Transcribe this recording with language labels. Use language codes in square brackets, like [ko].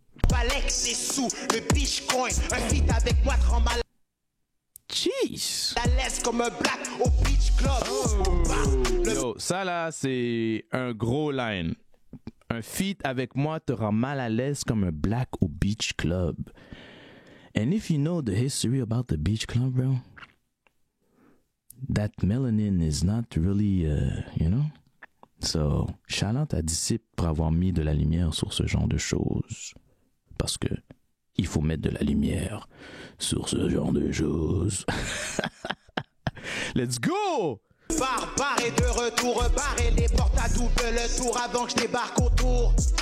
[fr] Balex les sous, le Bitcoin. Un feat avec moi te rend mal Jeez! à l'aise comme un black au Beach Club. Yo, ça là, c'est un gros line. Un feat avec moi te rend mal à l'aise comme un black au Beach Club. [en] And if you know the history about the Beach Club, bro, that melanin is not really, you know? [fr] So, shout out à Disciple pour avoir mis de la lumière sur ce genre de choses. Parce que il faut mettre de la lumière sur ce genre de choses. [en] Let's go! [fr] Barbare est de retour, barrer les portes à double tour avant que je débarque autour.